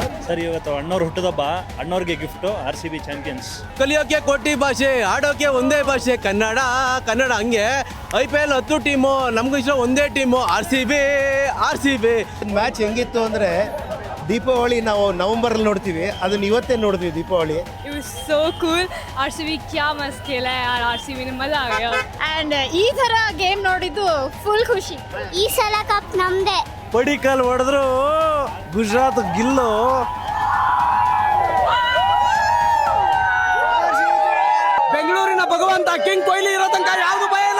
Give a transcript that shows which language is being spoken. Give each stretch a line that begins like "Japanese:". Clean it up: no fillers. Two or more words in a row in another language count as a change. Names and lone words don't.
Kannada: ಸರ್ ಇವತ್ತು ಅಣ್ಣವ್ರ ಹುಟ್ಟದಬ್ಬ, ಅಣ್ಣವ್ರಿಗೆ ಗಿಫ್ಟು RCB ಚಾಂಪಿಯನ್ಸ್. ಕಲಿಯೋಕೆ ಕೋಟಿ ಭಾಷೆ, ಆಡೋಕೆ ಒಂದೇ ಭಾಷೆ ಕನ್ನಡ. ಹಂಗೆ IPL 10 ಟೀಮು, ನಮಗೂ ಇಷ್ಟ ಒಂದೇ ಟೀಮು RCB. ಮ್ಯಾಚ್ ಹೆಂಗಿತ್ತು ಅಂದರೆ ದೀಪಾವಳಿ ನಾವು ನವೆಂಬರಲ್ಲಿ ನೋಡ್ತೀವಿ, ಅದನ್ನ ಇವತ್ತೇ ನೋಡಿದ್ವಿ ದೀಪಾವಳಿ.
English: It was so cool.
Hindi: RCB क्या मस्त खेला है यार, RCB ने मजा आ गया.
Kannada: And ಈ ಥರ ಗೇಮ್ ನೋಡಿದ್ದು ಫುಲ್ ಖುಷಿ. ಈ ಸಲ ಕಪ್ ನಮ್ದೆ. ಪಡಿಕಲ್ ಹೊಡೆದ್ರು ಗುಜರಾತ್ ಗಿಲ್ಲು. ಬೆಂಗಳೂರಿನ ಭಗವಂತ ಕಿಂಗ್ ಕೊಹ್ಲಿ ಇರೋ ತನಕ ಯಾವುದು ಭಯ ಇಲ್ಲ.